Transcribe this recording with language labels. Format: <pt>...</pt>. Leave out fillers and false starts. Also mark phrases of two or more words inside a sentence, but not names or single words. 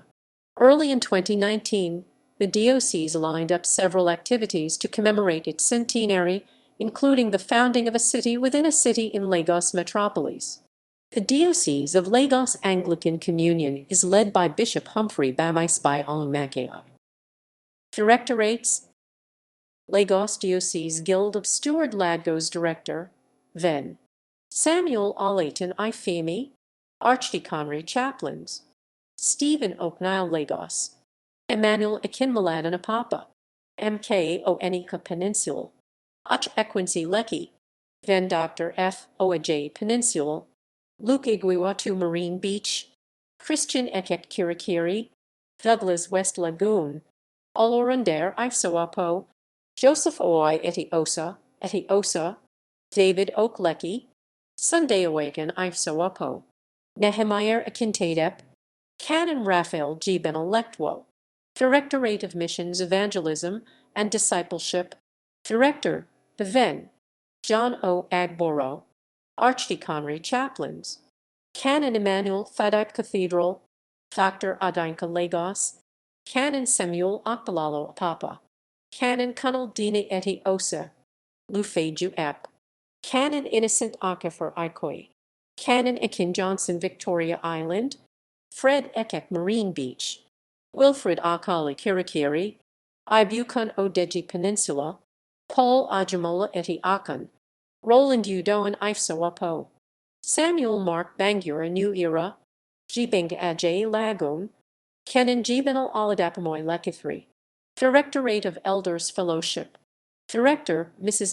<en>Early in 2019, the diocese lined up several activities to commemorate its centenary, including the founding of a city within a city in Lagos metropolis. The Diocese of Lagos Anglican Communion is led by Bishop Humphrey Bamisebi Olumakaiye. Directorates: Lagos Diocese Guild of Steward Lagos Director, Ven. Samuel Olaton Ifemi, Archdeaconry Chaplains, Stephen Oknile Lagos, Emmanuel Akinmaladan Apapa, MK Oenika Peninsula, Ach Equincy Lekki, Ven Dr. F. Oaj Peninsula, Luke Iguiwatu Marine Beach, Christian Ekek Kirikiri, Douglas West Lagoon, Olorundair Ifesowapo, Joseph Oi Etiosa, David Oakleki, Sunday Awaken Ifesowapo, Nehemiah Akintadep, Canon Raphael G. Benelectwo, Directorate of Missions Evangelism and Discipleship, Director, the Ven. John O. Agboro, Archdeaconry Chaplains, Canon Emmanuel Thaddeus Cathedral, Dr. Adinka Lagos, Canon Samuel Okbalalo Apapa, Canon Kunal Dina Eti Osa, Lufeju Ep, Canon Innocent Okafor Ikoi, Canon Ekin Johnson Victoria Island, Fred Ekek Marine Beach, Wilfred Akali Kirikiri, Ibukun Odeji Peninsula, Paul Ajamola Eti Akan, Roland Udoan Ifesowapo, Samuel Mark Bangura New Era, Jibing Ajay Lagoon, Kenan Jibenal Oladapamoy Lekithri, Directorate of Elders Fellowship, Director Mrs.</en>